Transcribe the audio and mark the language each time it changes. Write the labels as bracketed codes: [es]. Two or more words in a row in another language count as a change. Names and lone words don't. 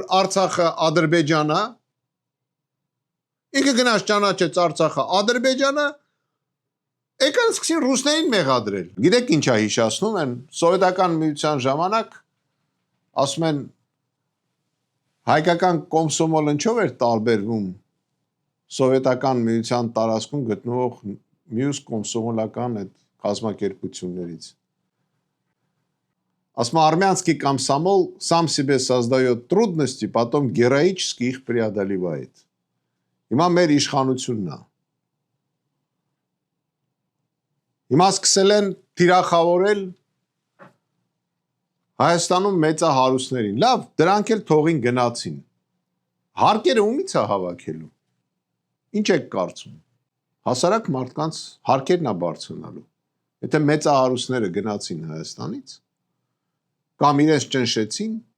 [hy] Արցախը Ադրբեջան է»։ Ինքը գնաց ճանաչեց Արցախը Ադրբեջանը, եկան սկսին ռուսներին մեղադրել։ Գիտեք ինչ է հիշացնում են, սովետական միության ժամանակ ասում են հայկական կոմսոմոլ ինչով էր տարբերվում սովետական միության տարածքում գտնվող մյուս կոմսոմոլական այդ կազմակերպություններից։ [ru] Ասում армянский комсомол сам себе создает трудности, потом героически их преодолевает։ [hy] Հիմա մեր իշխանությունն է։ Հիմա սկսել են թիրախավորել Հայաստանում մեծահարուստներին։ Լավ, դրանք էլ թողին գնացին։ Հարկերը ումից է հավաքելու։ Ինչ եք կարծում։ Հասարակ մարդկանց հարկերն է բարձրանալու։ Եթե մեծահարուստները գնացին Հայաստանից, կամ իրենց ճնշեցին,